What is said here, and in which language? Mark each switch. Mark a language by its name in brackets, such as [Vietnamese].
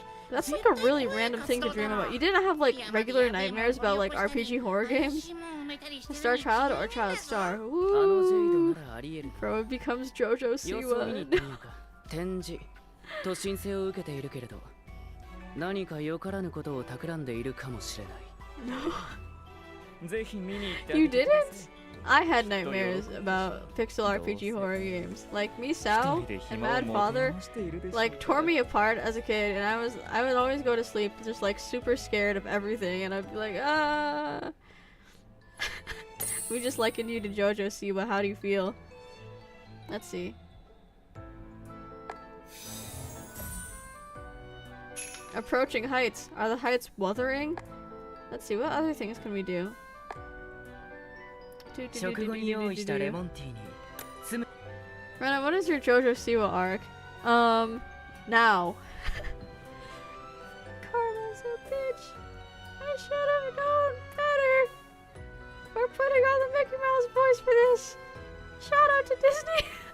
[English] That's like a really random thing to dream about. You didn't have like regular nightmares about like RPG horror games? Star Child or Child Star? Woo! Bro, it becomes JoJo [Japanese] 様子を見に行ってみようか。展示と申請を受けているけれど、何かよからぬことを企んでいるかもしれない。ぜひ見に行ってあ [English] You [Japanese] げてください。 [English] didn't? I had nightmares about pixel RPG horror games. Like Misao and Mad Father like tore me apart as a kid, and I would always go to sleep just like super scared of everything, and I'd be like, ah. We just likened you to JoJo Siwa. How do you feel? Let's see. Approaching heights. Are the heights wuthering? Let's see. What other things can we do? [Japanese] 食後に用意したレモンティーに [English] Rena, what is your JoJo Siwa arc? Now. Karma's a bitch. I should have known better. We're putting on the Mickey Mouse voice for this. Shout out to Disney.